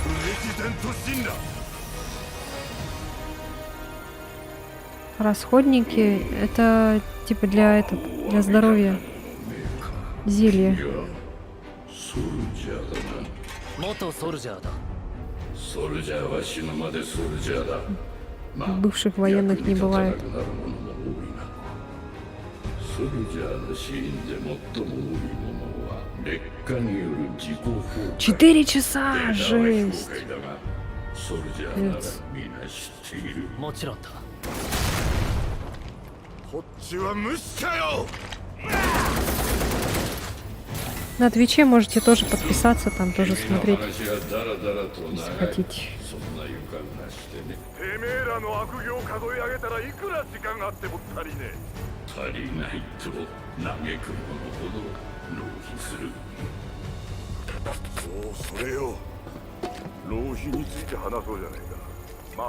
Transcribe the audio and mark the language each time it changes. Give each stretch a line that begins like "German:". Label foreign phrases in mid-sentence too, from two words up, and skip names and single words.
Russian: Расходники это типа для здоровья. Зелье.
Japanese: 元ソルジャーだ。ソルジャーは死ぬまでソルジャーだ。
Russian: Бывших военных не бывает.
Japanese: ソルジャーのシーンで最も多いものは劣化による自己崩壊。
Russian: 4 часа! Жесть!
Japanese: ソルジャーならみんな知っている。もちろんだ。こっちは無視かよ。
Russian: На Твиче можете тоже подписаться, там тоже смотреть, если хотите.
Japanese: てめえらの悪行を数え上げたらいくら時間があっても足りねえ。足りないと嘆く者ほど浪費する。そうそれよ。浪費について話そうじゃねえか。